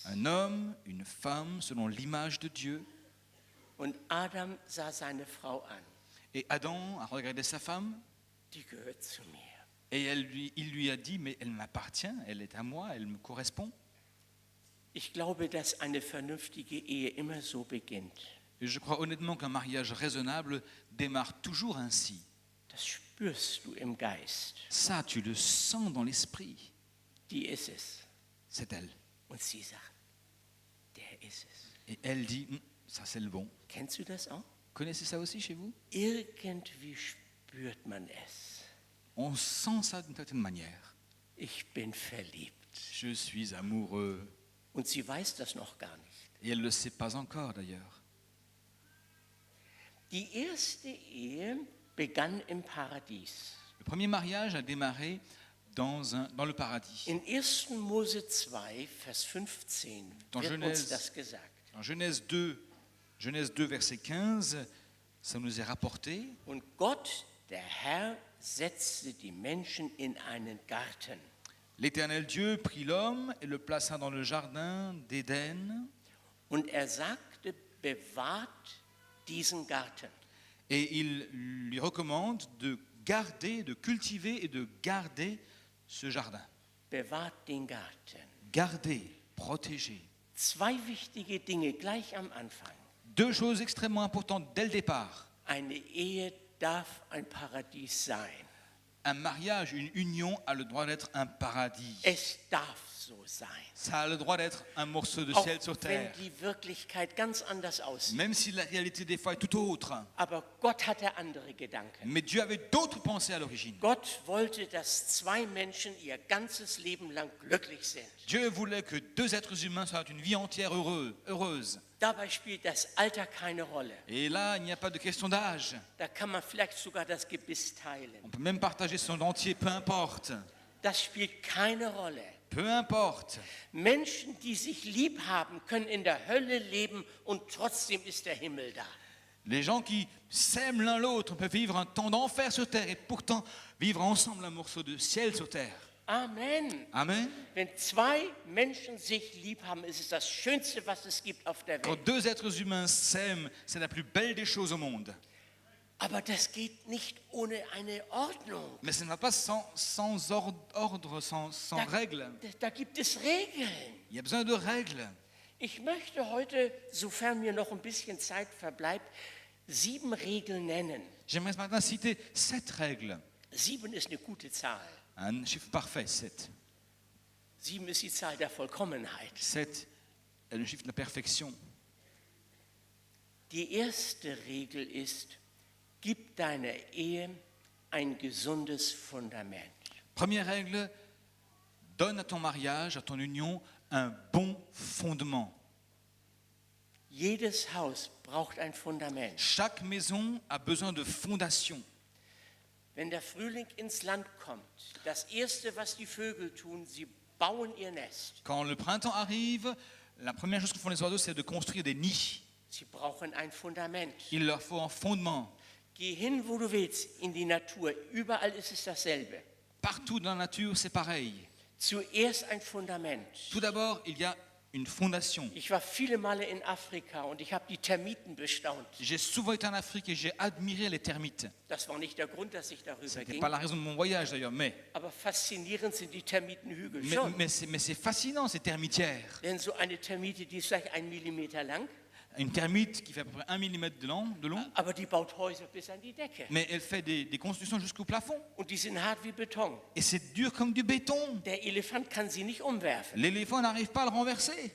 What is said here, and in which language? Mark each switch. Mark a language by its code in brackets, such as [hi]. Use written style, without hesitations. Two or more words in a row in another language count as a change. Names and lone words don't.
[fr] Un homme, une femme, selon l'image de Dieu. [de] Und Adam sah seine Frau an. [fr] Et Adam a regardé sa femme [de] Die gehört zu mir. [fr] et il lui a dit, mais elle m'appartient, elle est à moi, elle me correspond. [de] Ich glaube, dass eine vernünftige Ehe immer so beginnt. [fr] Et je crois honnêtement qu'un mariage raisonnable démarre toujours ainsi. [de] Das spürst du im Geist. [fr] Ça, tu le sens dans l'esprit. [de] Die ist es. [fr] C'est elle. [de] Und sie sagt, der ist es. [fr] Et elle dit, ça c'est le bon. [de] Kennst du das auch? [fr] Connaissez ça aussi chez vous? [de] Irgendwie spürt man es. [fr] On sent ça d'une certaine manière. [de] Ich bin verliebt. [fr] Je suis amoureux. [de] Und sie weiß das noch gar nicht. [fr] Et elle ne le sait pas encore d'ailleurs. [de] Die erste Ehe begann im Paradies. [fr] Le premier mariage a démarré dans le paradis. [de] In 1. Mose 2, Vers 15 [fr] Dans [de] wird uns [fr] Genèse. [de] das gesagt. [fr] En Genèse 2, verset 15, ça nous est rapporté. [de] Und Gott, der Herr, setzte die Menschen in einen Garten. [fr] L'Éternel Dieu prit l'homme et le plaça dans le jardin d'Éden. [de] Und er sagte, bewahrt diesen Garten. [fr] Et il lui recommande de garder, de cultiver et de garder ce jardin. [de] Bewahrt den Garten. [fr] Garder, protéger. [de] Zwei wichtige Dinge gleich am Anfang. [fr] Deux choses extrêmement importantes dès le départ. [de] Eine Ehe darf ein Paradies sein. [fr] Un mariage, une union a le droit d'être un paradis. [de] Es darf so sein. [fr] Ça a le droit d'être un morceau de [de] Auch [fr] ciel sur [de] wenn [fr] terre. [de] die Wirklichkeit ganz anders aussieht. [fr] Même si la réalité des fois est tout autre. [de] Aber Gott hatte andere Gedanken. [fr] Mais Dieu avait d'autres pensées à l'origine. [de] Gott wollte, dass zwei Menschen ihr ganzes Leben lang glücklich sind. [fr] Dieu voulait que deux êtres humains soient une vie entière heureuse. [de] Dabei spielt das Alter keine Rolle. [fr] Et là, il n'y a pas de question d'âge. [de] Da kann man vielleicht sogar das Gebiss teilen. [fr] On peut même partager son dentier, peu importe. [de] Das spielt keine Rolle. [fr] Peu importe. [de] Menschen, die sich lieb haben, können in der Hölle leben und trotzdem ist der Himmel da. [fr] Les gens qui s'aiment l'un l'autre peuvent vivre un temps d'enfer sur terre et pourtant vivre ensemble un morceau de ciel sur terre. [de] Amen. [fr] Amen. [de] Wenn zwei Menschen sich lieb haben, ist es das Schönste, was es gibt auf der [fr] Quand [de] Welt. [fr] deux êtres humains s'aiment, c'est la plus belle des choses au monde. [de] Aber das geht nicht ohne eine Ordnung. [fr] Mais ça ne va pas sans ordre, sans règles. [de] Da gibt es Regeln. [fr] Il y a besoin de règles. [de] Ich möchte heute, sofern mir noch ein bisschen Zeit verbleibt, 7 Regeln nennen. [fr] J'aimerais ce matin citer 7 règles. [de] 7 ist eine gute Zahl. [fr] Un chiffre parfait, 7. [de] 7 ist die Zahl der Vollkommenheit. [fr] 7 est le chiffre de la perfection. [de] Die erste Regel ist, gib deiner Ehe ein gesundes Fundament. [fr] Première règle, donne à ton mariage, à ton union, un bon fondement. [de] Jedes Haus braucht ein Fundament. [fr] Chaque maison a besoin de fondation. [de] Wenn der Frühling ins Land kommt, das Erste, was die Vögel tun, sie bauen ihr Nest. [fr] Quand le printemps arrive, la première chose que font les oiseaux, c'est de construire des nids. [de] Sie brauchen ein Fundament. [fr] Il leur faut un fondement. [de] Geh hin, wo du willst, in die Natur. Überall ist es dasselbe. [fr] Partout dans la nature, c'est pareil. [de] Zuerst ein Fundament. [fr] Tout d'abord, il y a une fondation. [de] Ich war viele Male in Afrika und ich habe die Termiten bestaunt. [fr] J'ai souvent été en Afrique et j'ai admiré les termites. [de] Das war nicht der Grund, dass ich darüber [fr] Ce n'était [de] ging. [fr] pas la raison de mon voyage d'ailleurs, [de] Aber faszinierend sind die Termitenhügel schon. [fr] mais c'est fascinant ces termitières. [de] Denn so eine Termite, die ist vielleicht 1 Millimeter lang, [fr] Une termite qui fait à peu près 1 mm de long, [de] aber die baut Häuser bis an die Decke. [fr] mais elle fait des constructions jusqu'au plafond. [de] Und die sind hart wie Beton. [fr] Et c'est dur comme du béton. [de] Der Elefant kann sie nicht umwerfen. [fr] L'éléphant n'arrive pas à le renverser.